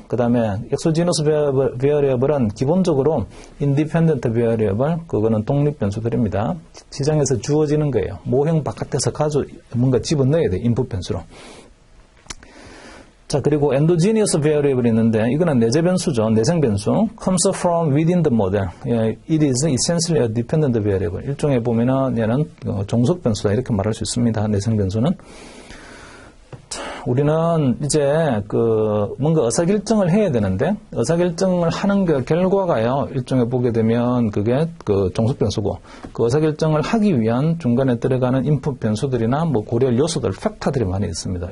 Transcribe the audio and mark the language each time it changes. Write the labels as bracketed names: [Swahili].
[Korean] 그 다음에 exogenous variable은 기본적으로 independent variable, 그거는 독립 변수들입니다. 시장에서 주어지는 거예요. 모형 바깥에서 뭔가 집어넣어야 돼요. 인풋 변수로. 자, 그리고 endogenous variable이 있는데, 이거는 내재 변수죠. 내생 변수. [English] comes from within the model. It is essentially a dependent variable. [Korean] 일종의 보면은 얘는 종속 변수다. 이렇게 말할 수 있습니다. 내생 변수는. 우리는 이제 뭔가 의사결정을 해야 되는데, 의사결정을 하는 그 결과가요, 일종의 보게 되면 그게 종속 변수고, 그 의사결정을 하기 위한 중간에 들어가는 인풋 변수들이나 뭐 고려할 요소들, 팩터들이 많이 있습니다.